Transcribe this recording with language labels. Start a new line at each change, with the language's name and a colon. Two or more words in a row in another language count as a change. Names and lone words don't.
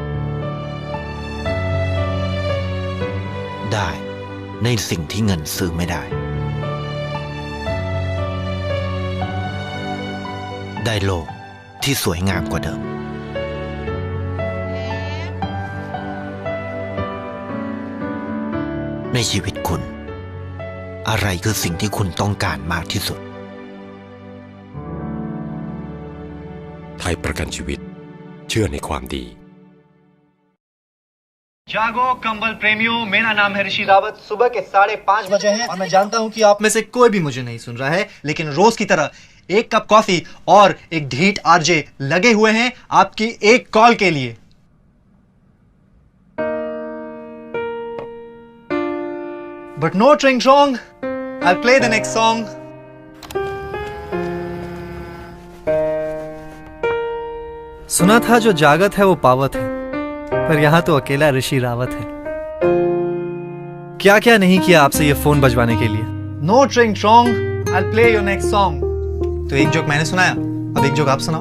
Thai: ได้ในสิ่งที่เงินซื้อไม่ได้ได้โลกที่สวยงามกว่าเดิมในชีวิตคุณอะไรคือสิ่งที่คุณต้องการมากที่สุด ไทยประกันชีวิตเชื่อในความดี
Hindi: जागो कंबल प्रेमियों, मेरा नाम है ऋषि रावत। सुबह के 5:30 बजे हैं और मैं जानता हूं कि आप में से कोई भी मुझे नहीं सुन रहा है, लेकिन रोज की तरह एक कप कॉफी और एक ढीठ आरजे लगे हुए हैं आपकी एक कॉल के लिए।
English: But no drink wrong. I'll play the next song.
Hindi: सुना था जो जागत है वो पावत है, पर यहां तो अकेला ऋषि रावत है। क्या क्या नहीं किया आपसे ये फोन बजवाने के लिए।
English: No drink wrong, I play your next song.
Hindi: तो एक जोक मैंने सुनाया, अब एक जोक आप सुनाओ।